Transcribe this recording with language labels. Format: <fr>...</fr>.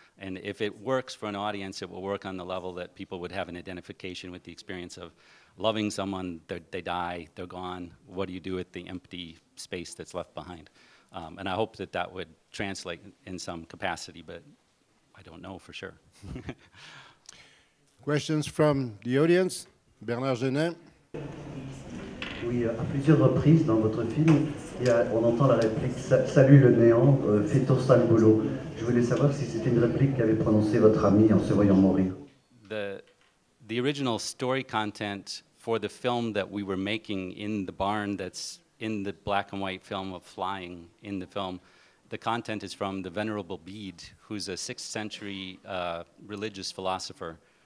<en>And if it works for an audience, it will work on the level that people would have an identification with the experience of loving someone, they die, they're gone. What do you do with the empty space that's left behind? And I hope that that would translate in some capacity, but I don't know for sure. Questions from the audience?</en> <fr>Bernard Genet. Oui, à plusieurs reprises dans votre film, on entend la réplique Salut le néant, fais ton sale boulot. Je voulais savoir si c'était une réplique qu'avait prononcée votre ami en se voyant mourir.</fr> <en>The original story content for the film that we were making in the barn that's in the black and white film of flying in the film, the content is from the Venerable Bede, who's a 6th century religious philosopher.</en>